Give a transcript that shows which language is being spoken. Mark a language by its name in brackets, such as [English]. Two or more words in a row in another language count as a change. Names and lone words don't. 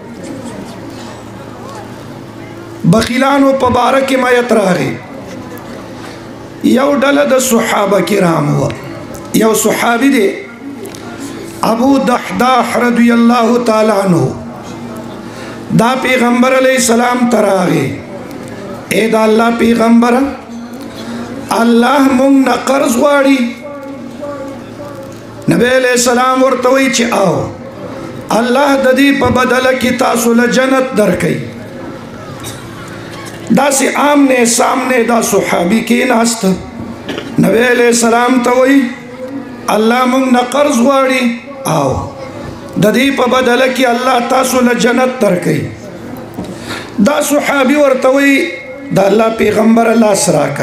[Pashto] بخیلانو په باره کې آیت راغی. یو ډله د صحابه کرامو وه. یو صحابي دی ابو دحداح [Arabic] رضی الله تعالی عنہ، [Pashto] دا پیغمبر علیہ السلام تراغی: اے دا اللہ پیغمبر، اللہ مونږ نه قرض غواړي. نبی علیہ السلام ورته وی چې آو الله د دې په بدله کې تاسو له جنت درکوي. داسې [Urdu] آمنے سامنے [Pashto] دا صحابي کېناست. نبی علیہ السلام ته وی الله مونږ نه قرض غواړي، آو د دې په بدله کې الله تاسو له جنت درکوي. دا صحابي ورته وی دا الله پیغمبر لاس راکړه.